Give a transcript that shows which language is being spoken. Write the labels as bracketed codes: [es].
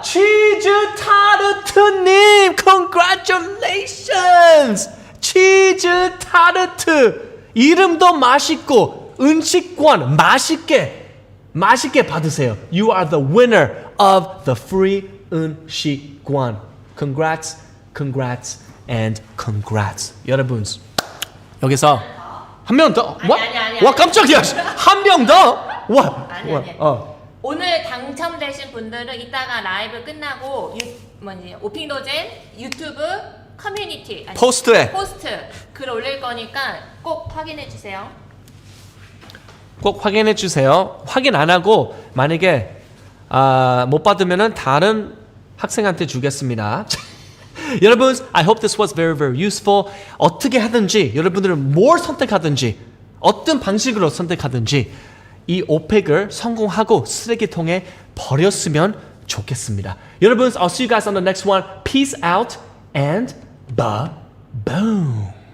[en] 치즈 타르트님, congratulations. [ko] 치즈 타르트. 이름도 맛있고 은식권 맛있게 받으세요. [en] You are the winner of the free 은식권. Congrats, and congrats. [ko] 여러분, 여기서 한 명 더. 아니. 와 깜짝이야. 한 명 더. 와. 아니. 오늘 당첨되신 분들은 이따가 라이브 끝나고 오핑도젠 유튜브 커뮤니티 포스트 글 올릴 거니까 꼭 확인해 주세요. 꼭 확인해 주세요. 확인 안 하고 만약에 못 받으면은 다른 학생한테 주겠습니다. [en] 여러분, I hope this was very useful. [ko] 어떻게 하든지 여러분들은 뭘 선택하든지 어떤 방식으로 선택하든지 이 오펙을 성공하고 쓰레기통에 버렸으면 좋겠습니다. [en] 여러분, I'll see you guys on the next one. Peace out and ba-boom.